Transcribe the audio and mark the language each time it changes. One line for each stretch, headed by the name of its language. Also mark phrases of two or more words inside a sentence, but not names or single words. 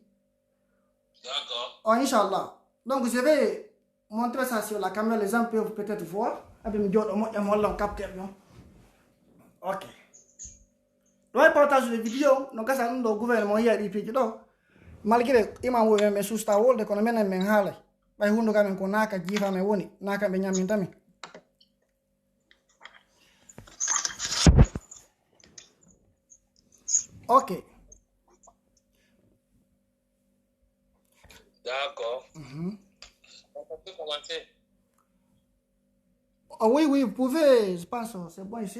French: D'accord. Oh, Inch'Allah. Donc, je vais montrer ça sur la caméra. Les gens peuvent peut-être voir. Ok. Donc, partage les vidéos. Donc, ça nous le gouvernement hier, il dit malgré
Fula: imam wo me susta wolde kono menen men haala bay hundu kamen ko naka jifa me woni naka be nyamin tami.
French: Ok. D'accord. On peut commencer. Oh, oui, vous pouvez, je pense, c'est bon ici.